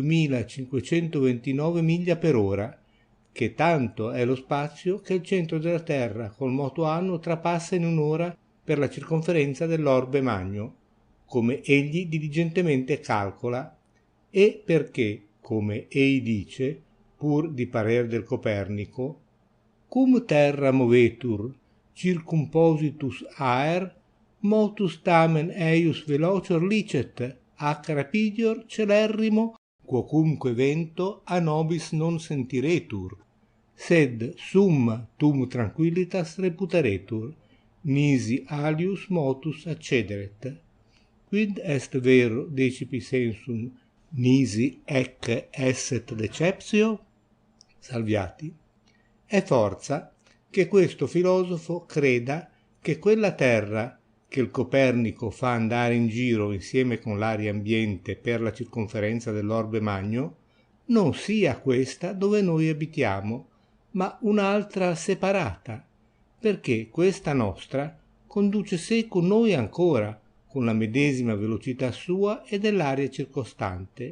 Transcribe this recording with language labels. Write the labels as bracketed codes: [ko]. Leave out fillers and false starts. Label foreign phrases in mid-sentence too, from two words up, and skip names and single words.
[it] 2529 miglia per ora, che tanto è lo spazio che il centro della Terra col moto anno trapassa in un'ora per la circonferenza dell'orbe magno, come egli diligentemente calcola, e perché, come ei dice, pur di parer del Copernico, [la] cum terra movetur circumpositus aer, motus tamen eius velocior licet, ac rapidior celerrimo, quocunque vento a nobis non sentiretur, sed summa tum tranquillitas reputaretur, nisi alius motus accederet. Quid est vero decipi sensum nisi ec esset deceptio? [it] Salviati. È forza che questo filosofo creda che quella terra che il Copernico fa andare in giro insieme con l'aria ambiente per la circonferenza dell'orbe magno non sia questa dove noi abitiamo, ma un'altra separata, perché questa nostra conduce seco noi ancora con la medesima velocità sua e dell'aria circostante.